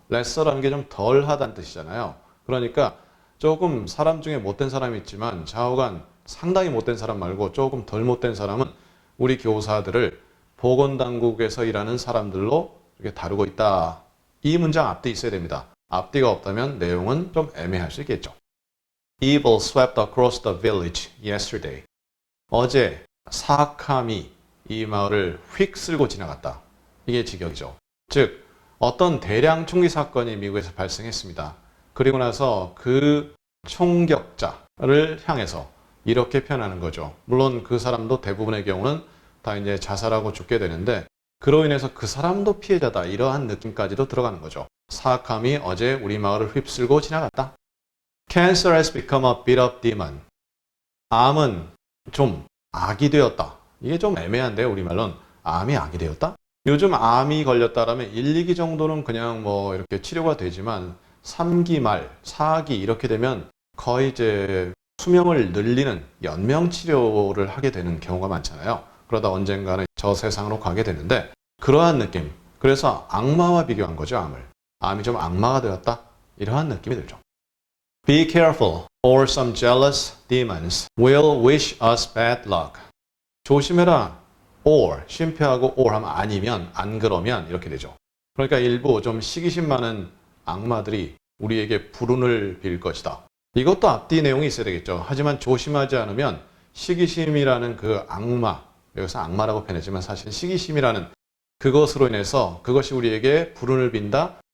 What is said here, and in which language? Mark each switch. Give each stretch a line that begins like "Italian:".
Korean: lesser라는 게 좀 덜하다는 뜻이잖아요. 그러니까 조금 사람 중에 못된 사람이 있지만 좌우간 상당히 못된 사람 말고 조금 덜 못된 사람은 우리 교사들을 보건당국에서 일하는 사람들로 이렇게 다루고 있다. 이 문장 앞뒤 있어야 됩니다. 앞뒤가 없다면 내용은 좀 애매할 수 있겠죠.
English: Evil swept across the village yesterday.
Korean: 어제 사악함이 이 마을을 휙 쓸고 지나갔다. 이게 직역이죠. 즉 어떤 대량 총기 사건이 미국에서 발생했습니다. 그리고 나서 그 총격자를 향해서 이렇게 표현하는 거죠. 물론 그 사람도 대부분의 경우는 다 이제 자살하고 죽게 되는데 그로 인해서 그 사람도 피해자다, 이러한 느낌까지도 들어가는 거죠. 사악함이 어제 우리 마을을 휩쓸고 지나갔다.
English: Cancer has become a bit of demon.
Korean: 암은 좀 악이 되었다. 이게 좀 애매한데요, 우리말로는. 암이 악이 되었다? 요즘 암이 걸렸다라면 1, 2기 정도는 그냥 뭐 이렇게 치료가 되지만 3기 말, 4기 이렇게 되면 거의 이제 수명을 늘리는 연명 치료를 하게 되는 경우가 많잖아요. 그러다 언젠가는 저 세상으로 가게 되는데 그러한 느낌. 그래서 악마와 비교한 거죠, 암을. 암이 좀 악마가 되었다. 이러한 느낌이 들죠.
English: Be careful, or some jealous demons will wish us bad luck.
Korean: 조심해라. or, 쉼표하고 or 하면 아니면, 안 그러면 이렇게 되죠. 그러니까 일부 좀 시기심 많은 악마들이 우리에게 불운을 빌 것이다. 이것도 앞뒤 내용이 있어야 되겠죠. 하지만 조심하지 않으면 시기심이라는 그 악마, 여기서 악마라고 표현했지만 사실 시기심이라는 그것으로 인해서 그것이 우리에게 불운을 빈다.